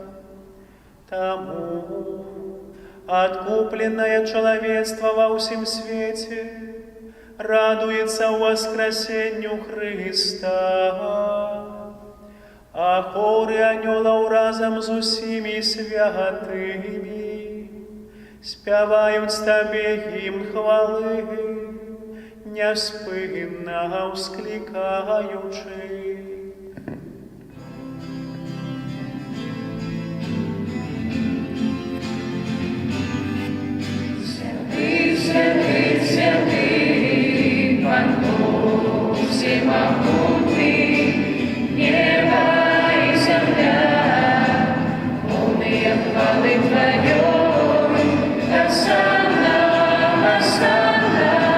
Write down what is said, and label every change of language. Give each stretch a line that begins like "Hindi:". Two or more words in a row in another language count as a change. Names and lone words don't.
Belarusian: Таму откупленное чалавецтва ва ўсім свеце радуецца ў воскресенню Христа, а хоры анёлаў разам з усімі святымі спяваюць Табе гімн хвалы, неспынна ўсклікаючы.
Russian: Святый, святый, святый, Пан Бог всемогутный, небо и земля, полные хвалы Твоей, Хосанна, Хосанна,